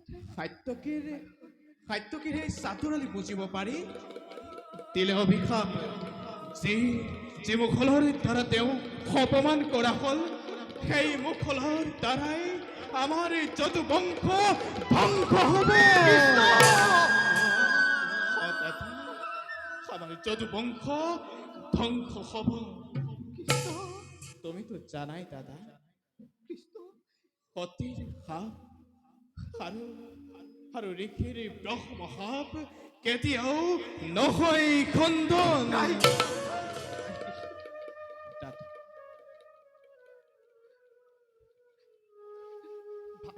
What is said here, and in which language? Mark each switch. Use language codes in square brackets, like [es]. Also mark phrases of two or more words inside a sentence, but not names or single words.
[as] সাত্যকীৰ সেই চাতুৰালি বুজিব পাৰি দিলে অভিশাপ। যি মুঘলৰ দ্বাৰা তেওঁ অপমান কৰা হ'ল সেই মুঘলৰ দ্বাৰাই আমাৰ যদুবংশ ধ্বংস হ'ব। আমার যদুবংশ ধ্বংস হব। তুমি তো জানাই দাদা সতীৰ সাপ আৰু ঋষিৰ ব্ৰহ্মসাপ কেতিয়াও নহয় খণ্ডন। দাদা, ভাই